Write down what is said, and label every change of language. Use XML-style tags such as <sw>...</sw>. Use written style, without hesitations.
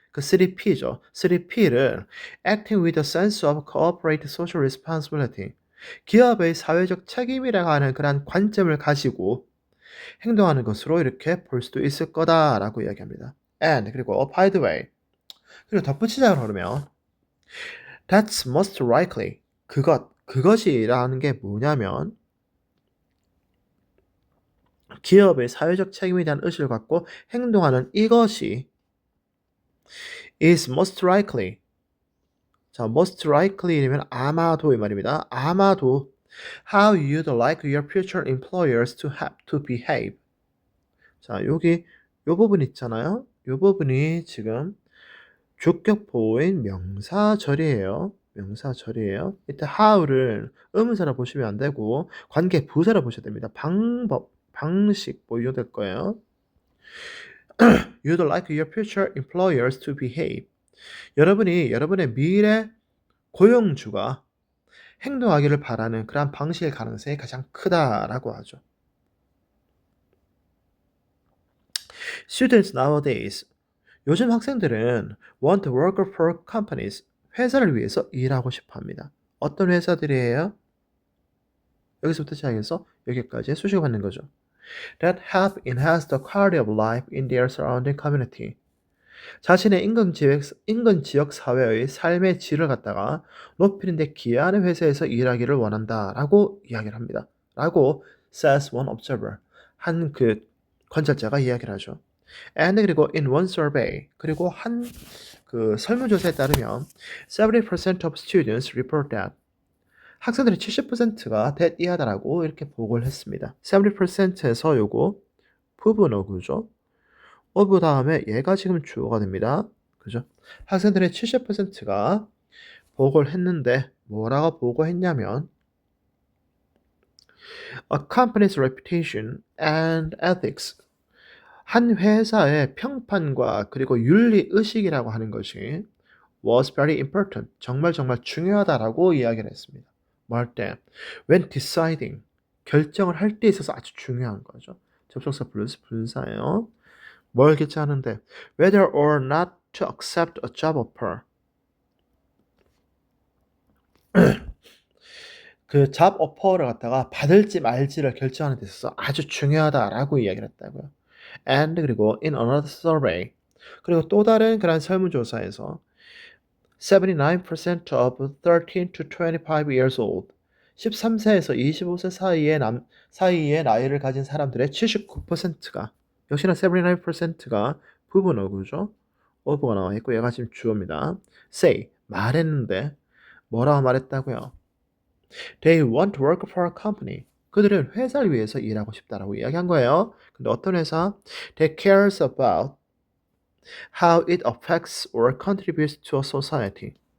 <ko>그 3P죠.</ko> <en>3P를 acting with a sense of corporate social responsibility.</en> <ko>기업의 사회적 책임이라고 하는 그런 관점을 가지고 행동하는 것으로 이렇게 볼 수도 있을 거다라고 이야기합니다. And 그리고</ko> <en>by the way</en> <ko>그리고 덧붙이자고 그러면</ko> <en>that's most likely</en> <ko>그것이라는 게 뭐냐면 기업의 사회적 책임에 대한 의식을 갖고 행동하는 이것이</ko> <en>is most likely.</en> <ko>자, most likely면 아마도 이 말입니다. 아마도</ko> <en>how you'd like your future employers to behave.</en> <ko>자, 여기 요 부분 있잖아요. 요 부분이 지금 주격 보호인 명사절이에요. 명사절이에요. 이때 how를 의문사로 보시면 안 되고 관계 부사로 보셔야 됩니다. 방법, 방식 뭐 이런 될 거예요.</ko> <en>You'd like your future employers to behave.</en> <ko>여러분의 미래 고용주가 행동하기를 바라는 그러한 방식의 가능성이 가장 크다라고 하죠.</ko> <en>Students nowadays.</en> <ko>요즘 학생들은</ko> <en>want to work for companies.</en> <ko>회사를 위해서 일하고 싶어 합니다. 어떤 회사들이에요? 여기서부터 시작해서 여기까지 수식을 받는 거죠.</ko> <en>That help enhance the quality of life in their surrounding community.</en> <ko>자신의 인근 지역 사회의 삶의 질을 갖다가 높이는 데 기여하는 회사에서 일하기를 원한다라고 이야기를 합니다.</ko> <en>라고 says one observer.</en> <ko>한 그 관찰자가 이야기를 하죠. And 그리고</ko> <en>in one survey</en> <ko>그리고 한 그 설문조사에 따르면</ko> <en>70% of students report that</en> <ko>학생들의 70%가 that 이하다라고 이렇게 보고를 했습니다. 70%에서 요거 부분 어구죠. of 다음에 얘가 지금 주어가 됩니다. 그죠? 학생들의 70%가 보고를 했는데 뭐라고 보고했냐면</ko> <en>A company's reputation and ethics.</en> <ko>한 회사의 평판과 그리고 윤리 의식이라고 하는 것이</ko> <en>was very important.</en> <ko>정말 중요하다라고 이야기를 했습니다. 뭐 할 때?</ko> <en>When deciding.</en> <ko>결정을 할 때 있어서 아주 중요한 거죠. 접속사 플러스 분사예요. 뭘 결정하는데?</ko> <en>Whether or not to accept a job offer.</en> <ko>그 job offer를 갖다가 받을지 말지를 결정하는 데 있어서 아주 중요하다라고 이야기를 했다고요. And 그리고</ko> <en>in another survey</en> <ko>그리고 또 다른 그런 설문조사에서</ko> <en>79% of 13 to 25 years old</en> <ko>13세에서 25세 사이의 나이를 가진 사람들의 79%가 역시나 79%가 부분 어구죠. 어부가 나와 있고 얘가 지금 주어입니다. say 말했는데 뭐라고 말했다고요?</ko> <en>They want to work for a company.</en> <ko>그들은 회사를 위해서 일하고 싶다라고 이야기한 거예요. 근데 어떤 회사?</ko> <en>That cares about how it affects or contributes to a society.</en>